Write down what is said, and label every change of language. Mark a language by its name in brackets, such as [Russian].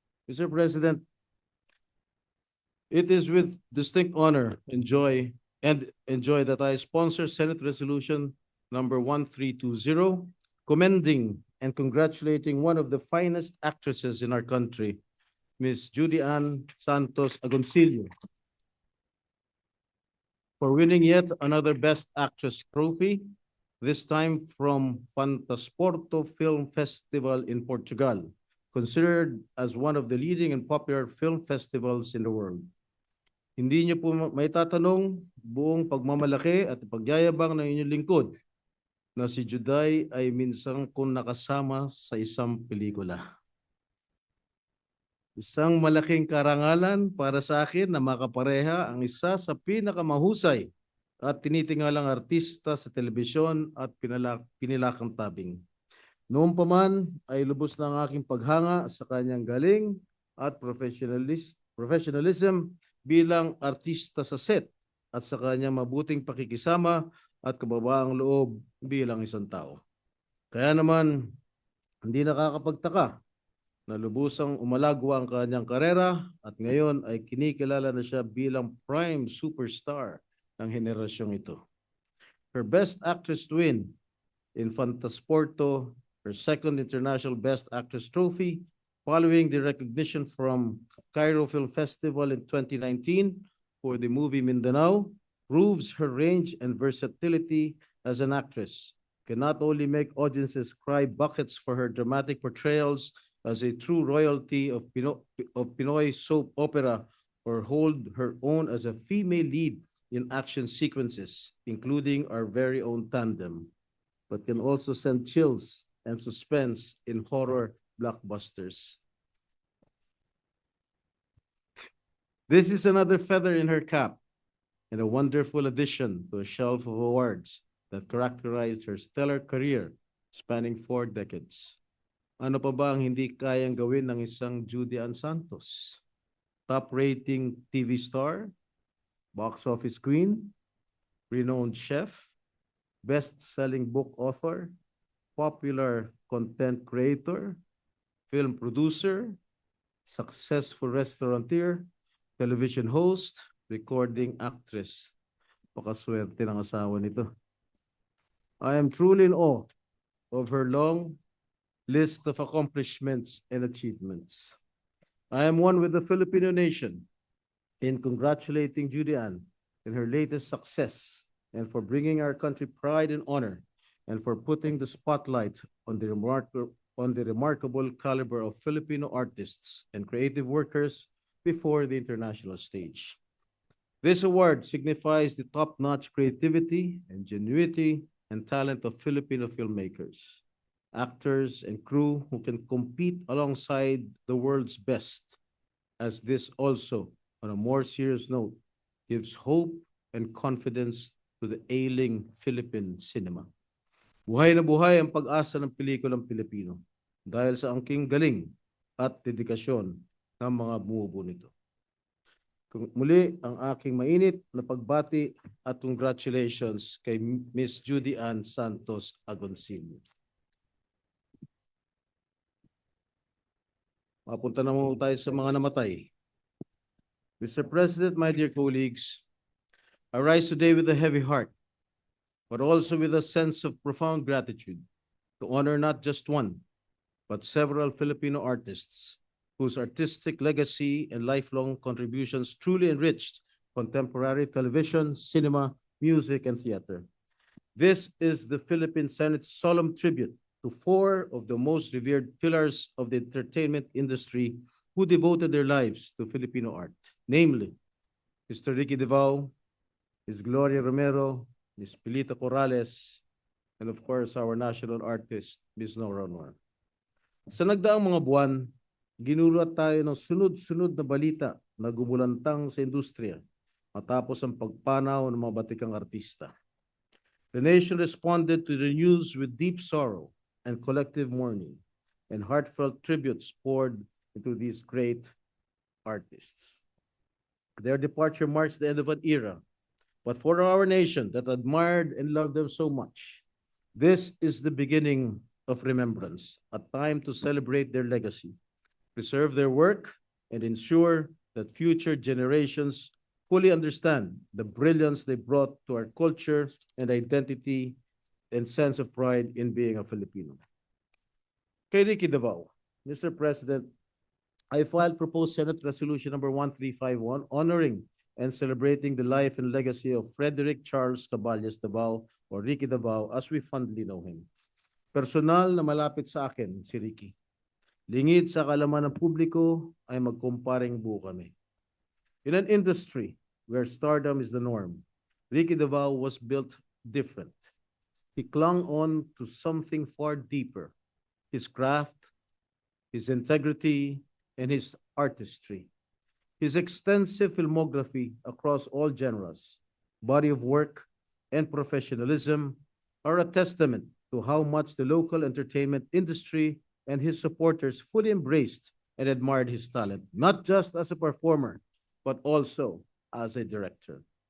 [English] Mr. President, it is with distinct honor and joy that I sponsor Senate Resolution number 1320, commending and congratulating one of the finest actresses in our country, Miss Judy Ann Santos Agoncillo, for winning yet another Best Actress trophy, this time from Fantasporto Film Festival in Portugal, considered as one of the leading and popular film festivals in the world. [Filipino] Hindi niyo po may tatanong, buong pagmamalaki at pagyayabang ng inyong lingkod na si Juday ay minsan kong nakasama sa isang pelikula. Isang malaking karangalan para sa akin na makapareha ang isa sa pinakamahusay at tinitingalang artista sa telebisyon at pinilakang tabing. Noon pa man ay lubos na ang aking paghanga sa kanyang galing at professionalism bilang artista sa set at sa kanyang mabuting pakikisama at kababaang loob bilang isang tao. Kaya naman, hindi nakakapagtaka na lubusang umalagwa ang kanyang karera at ngayon ay kinikilala na siya bilang prime superstar ng henerasyong ito. [English] Her Best Actress to win in Fantasporto, her second International Best Actress trophy, following the recognition from Cairo Film Festival in 2019 for the movie Mindanao, proves her range and versatility as an actress. Can not only make audiences cry buckets for her dramatic portrayals as a true royalty of Pinoy soap opera, or hold her own as a female lead in action sequences, including our very own tandem, but can also send chills and suspense in horror blockbusters. This is another feather in her cap and a wonderful addition to a shelf of awards that characterized her stellar career spanning 4 decades. [Filipino] Ano pa ba ang hindi kayang gawin ng isang Judy Ann Santos? [English] Top-rating TV star, box office queen, renowned chef, best-selling book author, popular content creator, film producer, successful restaurateur, television host, recording actress. [Filipino] Pakaswerte ng asawa nito. [English] I am truly in awe of her long list of accomplishments and achievements. I am one with the Filipino nation in congratulating Judy Ann in her latest success and for bringing our country pride and honor and for putting the spotlight on the remarkable caliber of Filipino artists and creative workers before the international stage. This award signifies the top-notch creativity, ingenuity, and talent of Filipino filmmakers, actors, and crew who can compete alongside the world's best, as this also, on a more serious note, gives hope and confidence to the ailing Philippine cinema. [Filipino] Buhay na buhay ang pag-asa ng pelikulang Pilipino dahil sa angking galing at dedikasyon ng mga bumubuo nito. Muli, ang aking mainit na pagbati at congratulations kay Miss Judy Ann Santos Agoncillo. Mapunta na muna tayo sa mga namatay. [English] Mr. President, my dear colleagues, I rise today with a heavy heart, but also with a sense of profound gratitude to honor not just one, but several Filipino artists whose artistic legacy and lifelong contributions truly enriched contemporary television, cinema, music, and theater. This is the Philippine Senate's solemn tribute to 4 of the most revered pillars of the entertainment industry who devoted their lives to Filipino art. namely Mr. Ricky Devao, Ms. Gloria Romero, Ms. Pilita Corrales, and of course, our national artist, Ms. Nora Honor. [Filipino] Sa nagdaang mga buwan, ginulat tayo ng sunod-sunod na balita na gumulantang sa industriya matapos ang pagpanaw ng mga batikang artista. [English] The nation responded to the news with deep sorrow and collective mourning, and heartfelt tributes poured into these great artists. Their departure marks the end of an era, but for our nation that admired and loved them so much, this is the beginning of remembrance, a time to celebrate their legacy, preserve their work, and ensure that future generations fully understand the brilliance they brought to our culture and identity and sense of pride in being a Filipino. [Filipino] Kay [English] Ricky Davao, Mr. President, I filed proposed Senate Resolution number 1351 honoring and celebrating the life and legacy of Frederick Charles Caballes Davao or Ricky Davao as we fondly know him. [Filipino] Personal na malapit sa akin si Ricky. Lingid sa kalaman ng publiko ay magkumparing buo kami. [English] In an industry where stardom is the norm, Ricky Davao was built different. He clung on to something far deeper, his craft, his integrity, and his artistry. His extensive filmography across all genres, body of work, and professionalism are a testament to how much the local entertainment industry and his supporters fully embraced and admired his talent, not just as a performer, but also as a director.